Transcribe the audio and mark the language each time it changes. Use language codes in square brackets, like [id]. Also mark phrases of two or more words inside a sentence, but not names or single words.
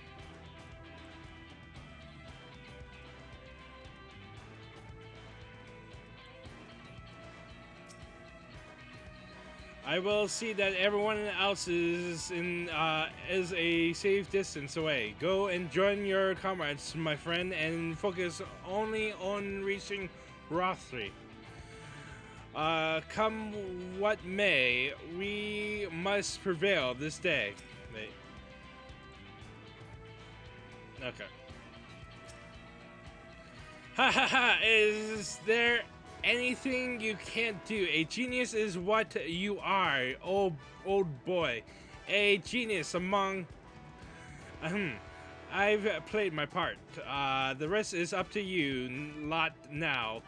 [en] I will see that everyone else is a safe distance away. Go and join your comrades, my friend, and focus only on reaching Rothri. Come what may, we must prevail this day. Wait. Okay. Ha ha ha! Is there anything you can't do? A genius is what you are, old boy. A genius among... I've played my part. The rest is up to you lot now.